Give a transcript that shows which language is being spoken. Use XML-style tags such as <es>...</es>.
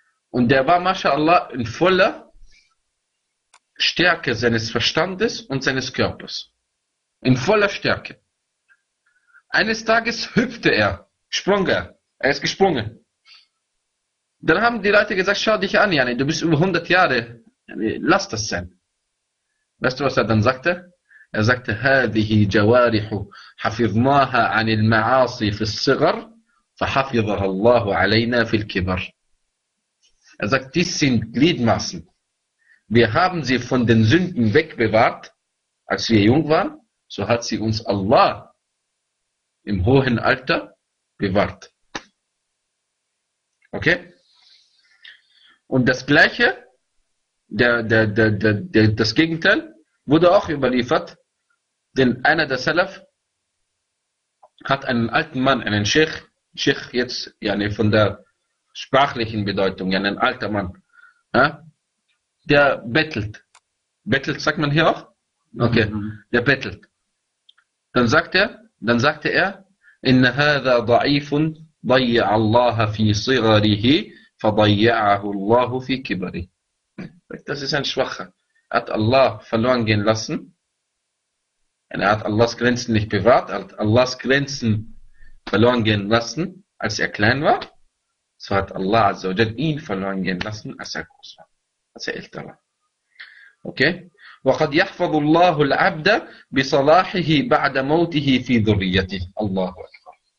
<de>Und der war, mashallah, in voller Stärke seines Verstandes und seines Körpers. In voller Stärke. Eines Tages hüpfte er, sprang er. Er ist gesprungen. Dann haben die Leute gesagt, schau dich an, Jani, du bist über 100 Jahre, lass das sein. Weißt du, was er dann sagte? Er sagte,</de> <ar>هذه جوارح حفظناها عن المعاصي في الصغر فحفظها الله علينا في الكبر.</ar> <de>Er sagt, dies sind Gliedmaßen. Wir haben sie von den Sünden wegbewahrt, als wir jung waren, so hat sie uns Allah im hohen Alter bewahrt. Okay? Und das Gleiche, das Gegenteil, wurde auch überliefert, denn einer der Salaf hat einen alten Mann, einen Sheikh jetzt, yani von der sprachlichen Bedeutung, yani ein alter Mann, ja, der bettelt. Bettelt, sagt man hier auch? Okay, der bettelt. Dann sagte er,</de> <ar>إِنَّ هَذَا ضَعِيفٌ ضَيَّعَ اللَّهَ فِي صِغَرِهِ فَضَيَّعَهُ اللَّهُ فِي كِبَرِ.</ar> <de>Das ist ein Schwacher. Er hat Allah verloren gehen lassen. Er hat Allahs Grenzen nicht bewahrt. Er hat Allahs Grenzen verloren gehen lassen, als er klein war. So hat Allah Azza wa Jal ihn verloren gehen lassen, als er groß war. Als er älter war. Okay?</de> <ar>وَقَدْ يَحْفَظُ اللَّهُ الْعَبْدَ بِصَلَاحِهِ بَعْدَ مَوْتِهِ فِي ذُرِّيَّتِهِ. Allahu Akbar.</ar>